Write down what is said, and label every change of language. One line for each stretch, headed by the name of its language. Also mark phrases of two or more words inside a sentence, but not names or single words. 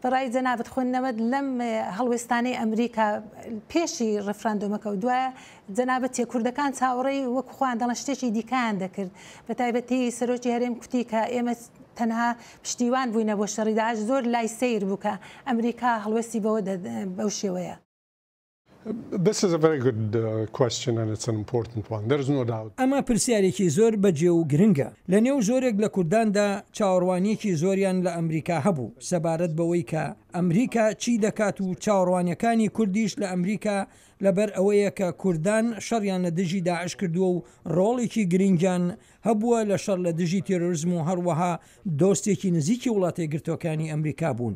Central Kurdish: بەڕای جەنابەت خوێندنەوەت لەم هەڵوێستانەی ئەمریکا پێشی ڕفراندۆمەکە و دوایە جەنابەت کوردەکان چاوەڕێی وەکو خۆیان دەڵێن شتێکی دیکەیان دەکرد بە تایبەتی سەرۆکی هەرێم کوتی کە ئێمە تەنها پشتیوان بووینە بۆ شەڕی داعش زۆر لای سیر بوو کە ئەمریکا هەڵوێستی بەو شێوەیە.
English: This is a very good question and it's an important one. There is no doubt.
Central Kurdish: ئەمە پرسیارێکی زۆر بەجێ و گرنگە. لە نێو زۆرێک لە کورداندا چاوەڕوانیەکی زۆریان لە ئەمریکا هەبوو سەبارەت بەوەی کە ئەمریکا چی دەکات و چاوەڕوانیەکانی کوردیش لە ئەمریکا لەبەر ئەوەیە کە کوردان شەڕیان لە دژی داعش کردووە و ڕۆڵێکی گرنگیان هەبووە لە شەڕ لە دژی تێرۆریزم و هەروەها دۆستێکی نزیکی وڵاتە یەکگرتووەکانی ئەمریکا بوون.